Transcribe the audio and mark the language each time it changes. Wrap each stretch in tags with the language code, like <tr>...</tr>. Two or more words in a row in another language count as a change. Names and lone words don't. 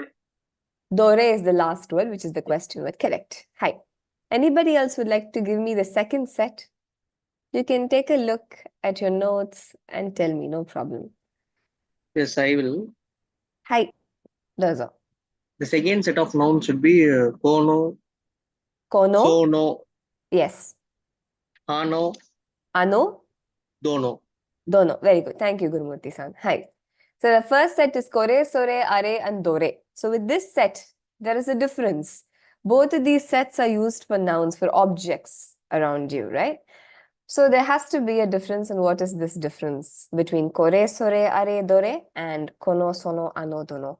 <en>Dore is the last word, which is the question word. Correct. Hi. Anybody else would like to give me the second set? You can take a look at your notes and tell me, no problem. Yes, I will.</en> <ja>はい、どうぞ.</ja> <en>The second set of nouns should be kono,</en> <ja>Kono, sono,</ja> <en>yes.</en> <ja>ano, Ano, dono.</ja> <en>dono. Very good. Thank you, Gurumurti-san. Hi. So the first set is</en> <ja>これ、それ、あれ,</ja> <en>and dore. So with this set, there is a difference. Both of these sets are used for nouns, for objects around you, right? So there has to be a difference, and what is this difference between</en> <ja>これ、それ、あれ、どれ</ja> <en>and</en> <ja>この、その、あの、どの?</ja>